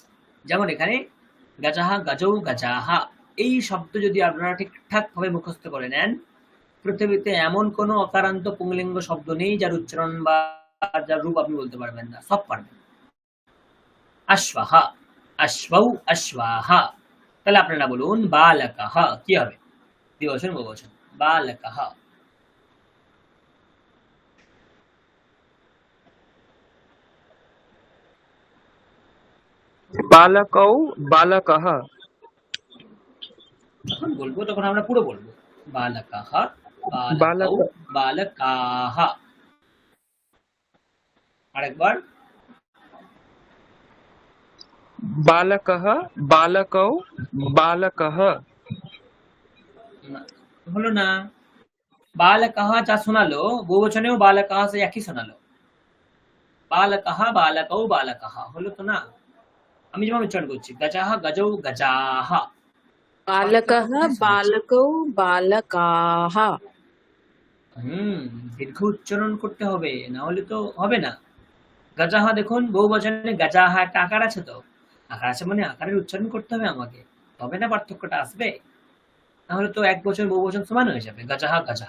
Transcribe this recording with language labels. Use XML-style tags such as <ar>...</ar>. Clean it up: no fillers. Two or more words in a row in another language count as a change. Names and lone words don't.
<bn>যেমন এখানে</bn> <sa>গজাহা, গজৌ, গজাহা,</sa> <bn>এই শব্দ যদি আপনারা ঠিকঠাক ভাবে মুখস্থ করে নেন, পৃথিবীতে এমন কোনো অকারান্ত পুংলিঙ্গ শব্দ নেই যার উচ্চারণ বা যার রূপ আপনি বলতে পারবেন না, সব পারবেন।</bn> <sa>আশ্বাহা, আশ্বাউ, আশ্বাহা।</sa> <bn>তাহলে আপনারা বলুন বালকাহ, কি হবে? দ্বিবচন বহুবচন, বালকাহ।</bn> <sa>बालकौ बालकः</sa> <bn>যখন বলবো তখন আমরা পুরো বলবো</bn> <sa>বালকাহ, বালকৌ, बालक</sa> <bn>বালকাহ। আরেকবার,</bn> <sa>बालकः बालकौ बालकः</sa> <bn>না, হলো না। বালকাহ যা শোনালো, বহুবচনেও বালকাহ সে একই শোনালো।</bn> <sa>বালকাহ, বালকৌ, বালকাহ,</sa> <bn>হলো তো না? আমি যেমন উচ্চারণ করছি,</bn> <sa>গজাহ, গজৌ, গজাহ। बालकः</sa> <bn>পার্থক্য কোথায়</bn> <sa>बालकौ बालकाः</sa> <bn>দীর্ঘ উচ্চারণ করতে হবে, না হলে তো হবে না। গজাহ দেখুন, বহুবচনে গজাহ একটা আকার আছে, তো আকার আছে মানে আকারের উচ্চারণ করতে হবে আমাকে, তবে না পার্থক্যটা আসবে। তাহলে তো এক বচন বহু বচন সমান হয়ে যাবে,</bn> <sa>গজাহ গজাহ।</sa>